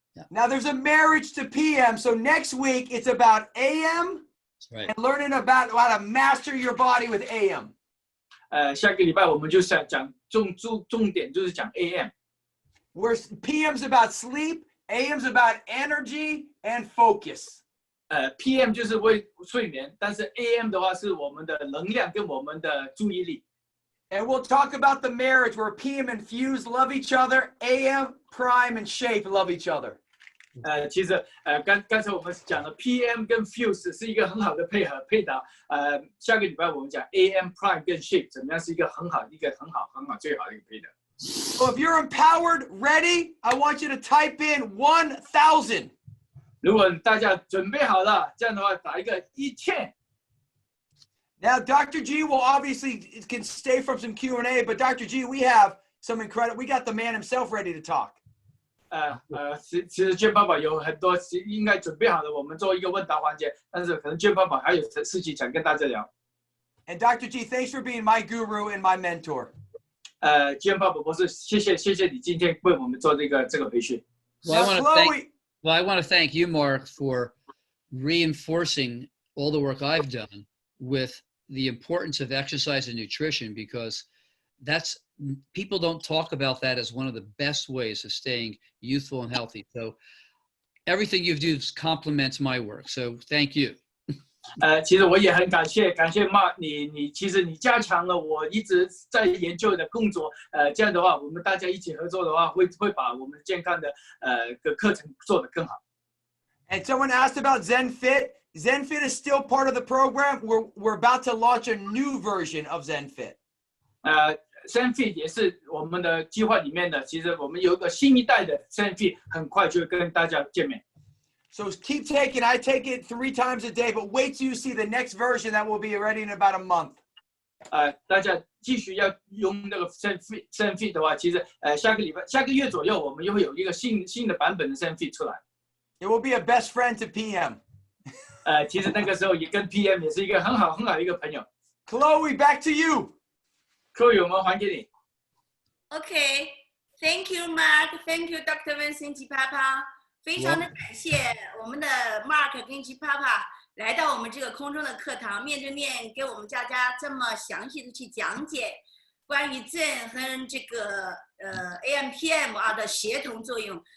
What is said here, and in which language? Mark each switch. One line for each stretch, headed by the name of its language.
English: Now there's a marriage to PM. So next week it's about AM and learning about how to master your body with AM.
Chinese: 下个礼拜我们就想讲重点就是讲 AM。
English: Where PM's about sleep, AM's about energy and focus.
Chinese: PM 就是为睡眠，但是 AM 的话是我们的能量跟我们的注意力。
English: And we'll talk about the marriage where PM and Fuse love each other, AM, Prime, and Shape love each other.
Chinese: 其实刚才我们讲了 PM 跟 Fuse 是一个很好的配搭。下个礼拜我们讲 AM Prime 跟 Shape 怎么样是一个很好最好的一个配搭。
English: So if you're empowered, ready, I want you to type in 1,000.
Chinese: 如果大家准备好了，这样的话打一个1000。
English: Now, Dr. G will obviously can stay from some Q&A, but Dr. G, we have some incredible. We got the man himself ready to talk.
Chinese: 其实娟爸爸有很多应该准备好了，我们做一个问答环节，但是可能娟爸爸还有事情想跟大家聊。
English: And Dr. G, thanks for being my guru and my mentor.
Chinese: 娟爸爸博士，谢谢你今天为我们做这个培训。
English: Well, Now, Chloe, I want to thank you, Mark, for reinforcing all the work I've done with the importance of exercise and nutrition, because people don't talk about that as one of the best ways of staying youthful and healthy. So everything you do complements my work. So thank you.
Chinese: 其实我也很感谢 Mark， 你其实你加强了我一直在研究的工作，这样的话我们大家一起合作的话，会把我们健康的课程做得更好。
English: And someone asked about ZenFit. ZenFit is still part of the program. We're about to launch a new version of ZenFit.
Chinese: ZenFit 也是我们的计划里面的。其实我们有一个新一代的 ZenFit， 很快就会跟大家见面。
English: So keep taking. I take it 3 times a day, but wait till you see the next version that will be ready in about a month.
Chinese: 大家继续要用那个 ZenFit 的话，其实下个月左右，我们又会有一个新的版本的 ZenFit 出来。
English: It will be a best friend to PM.
Chinese: 其实那个时候也跟 PM 也是一个很好的一个朋友。
English: Chloe, back to you.
Chinese: Chloe， 我们还给你。
English: OK, thank you, Mark. Thank you, Dr. Vincent Giampapa.
Chinese: 非常的感谢我们的 Mark 跟 Giampapa 来到我们这个空中的课堂，面对面给我们大家这么详细的去讲解关于 Zen 和这个AMPM 的协同作用。